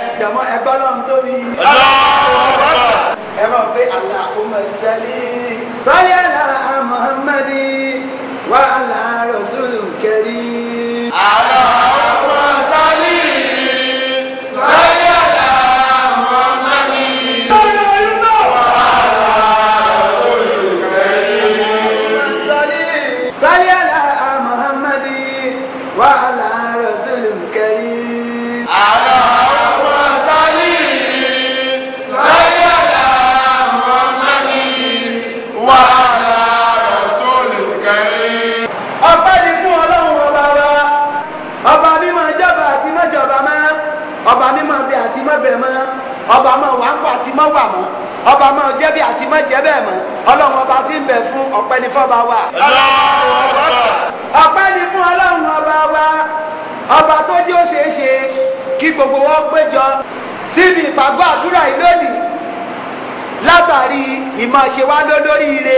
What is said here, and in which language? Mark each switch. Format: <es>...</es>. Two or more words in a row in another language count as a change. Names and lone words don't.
<yo>jọmọ ẹgbọ́n náà ń tóbi. ẹ mọ̀ pé</yo> <ar>اللهم صل على محمد وعلى رسول الكريم. اللهم صل على محمد وعلى رسول الكريم. صل على محمد وعلى رسول الكريم. اللهم صل على محمد وعلى رسول الكريم.</ar> <yo>Ọpẹ́ ni fún Ọlọ́run ọba wa, ọba mímọ́ jọba àti mọ́jọba mọ́, ọba mímọ́ bẹ àti mọ́bẹ̀ mọ́, ọba mọ́ wà ń pọ̀ àti mọ́ wà mọ́, ọba mọ́ jẹ́bi àti mọ́ jẹ́ bẹ́ẹ̀ mọ́. Ọlọ́run ọba tí ń bẹ fún ọpẹ́ ni fọ́ba wa. Ọpẹ́ ni fún Ọlọ́run ọba wa, ọba tó jẹ́ ó ṣeé ṣe kí gbogbo wọn péjọ síbi ìpàgọ́ àdúrà yìí lónìí látàrí ìmọ̀ ṣe wá lóríire.</yo>